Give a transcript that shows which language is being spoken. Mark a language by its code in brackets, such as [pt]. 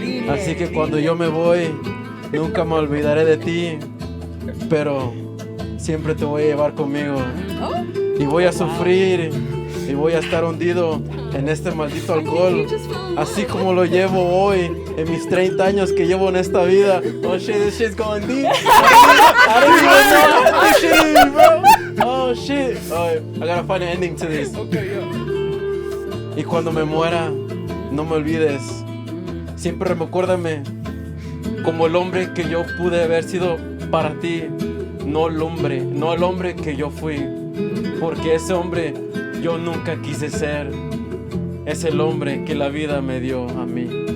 [es] Así que cuando yo me voy, nunca me olvidaré de ti, pero siempre te voy a llevar conmigo. Y voy a sufrir y voy a estar hundido en este maldito alcohol, así como lo llevo hoy en mis 30 años que llevo en esta vida. [en] Oh shit, this shit's going deep. I don't even know what this shit is, bro. Oh shit. I gotta find an ending to this. [es] Y cuando me muera, no me olvides. Siempre recuérdame como el hombre que yo pude haber sido para ti, no el hombre que yo fui. Porque ese hombre yo nunca quise ser. Es el hombre que la vida me dio a mí.